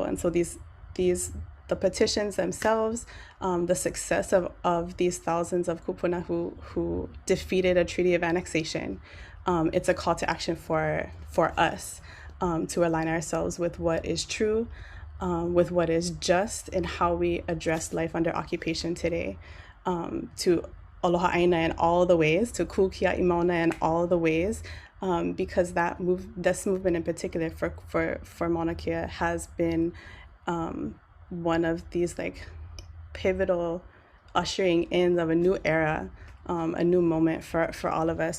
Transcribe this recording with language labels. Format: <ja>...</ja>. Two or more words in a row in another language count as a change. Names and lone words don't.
<en>And so the petitions themselves, the success of these thousands of kupuna who defeated a treaty of annexation, it's a call to action for us to align ourselves with what is true, with what is just, and how we address life under occupation today, to</en> <haw>aloha ʻāina</haw> <en>in all the ways, to</en> <haw>kukia imona</haw> <en>in all the ways, because this movement in particular for Mauna Kea has been one of these like pivotal ushering in of a new era, a new moment for all of us.</en>